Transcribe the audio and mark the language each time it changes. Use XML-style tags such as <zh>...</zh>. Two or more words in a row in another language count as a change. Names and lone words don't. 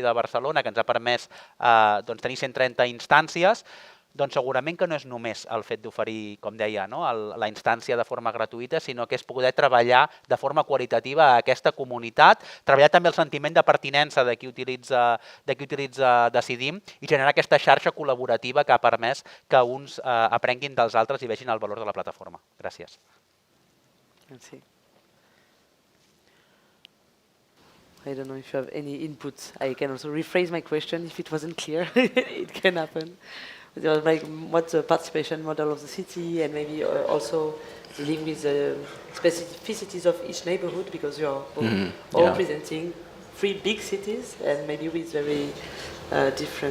<ca>de Barcelona, que ens ha permès tenir 130 instàncies, doncs segurament que no és només el fet d'oferir, com deia, la instància de forma gratuïta, sinó que és poder treballar de forma qualitativa a aquesta comunitat, treballar també el sentiment de pertinença de qui utilitza Decidim i generar aquesta xarxa col·laborativa que ha permès que uns aprenguin dels altres i vegin el valor de la plataforma. Gràcies. Merci.</ca> <en>I don't know if you have any input. I can also rephrase my question if it wasn't clear. It can happen. Like, what's the participation model of the city, and maybe also dealing with the specificities of each neighborhood, because you're all presenting 3 big cities and maybe with very different...</en>